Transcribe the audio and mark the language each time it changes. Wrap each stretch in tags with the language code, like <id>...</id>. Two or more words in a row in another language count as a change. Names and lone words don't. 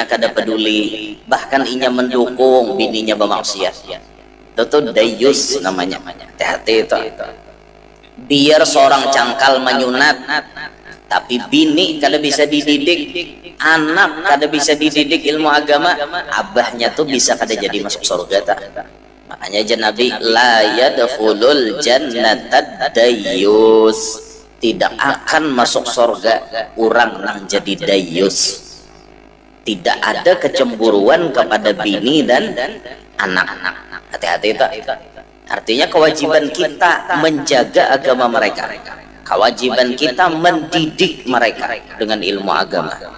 <bjn>kada peduli bahkan inya mendukung bininya bermaksiat itu dayus namanya hati-hati itu biar seorang cangkal menyunat tapi bini kada bisa dididik anak kada bisa dididik ilmu agama abahnya tuh bisa kada jadi masuk surga tak makanya aja Nabi</bjn> <ar>la yadkhulul jannata dayus</ar> <bjn>tidak akan masuk surga orang nang jadi dayus tidak ada kecemburuan kepada bini dan anak-anak hati-hati itu artinya kewajiban kita menjaga agama mereka kewajiban kita mendidik mereka dengan ilmu agama.</bjn>